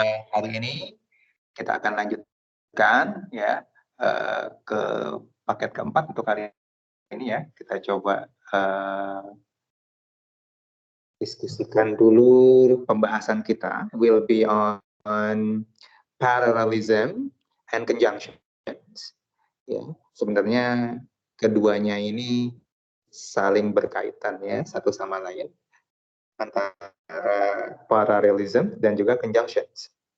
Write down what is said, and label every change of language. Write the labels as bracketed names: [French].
[Indonesian] Hari ini kita akan lanjutkan ya ke paket keempat untuk hari ini ya. Kita coba diskusikan dulu pembahasan kita. [English] Will be on parallelism and conjunctions. [Indonesian] Ya, sebenarnya keduanya ini saling berkaitan ya satu sama lain antara parallelism dan juga conjunctions.